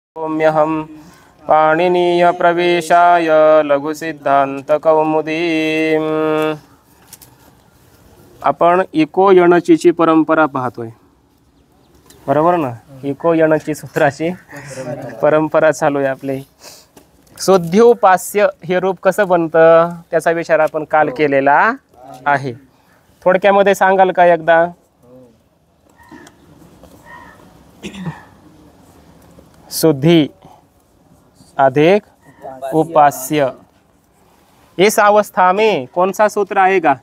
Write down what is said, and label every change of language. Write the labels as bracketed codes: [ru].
[sa] ओम्यहं पाणिनीय प्रवेशाय लघु सिद्धांत कौमुदीम। [mr] आपण इको यणचीची परंपरा पाहतोय, बरोबर ना? इको यणची सूत्राची परंपरा चालू आहे आपली। शुद्ध्योपास्य हे रूप कसं बनतं त्याचा विचार आपण काल केलेला आहे। थोडक्यामध्ये सांगाल का एकदा? [hi] शुद्धि अधिक उपास्य, इस अवस्था में कौन सा सूत्र आएगा?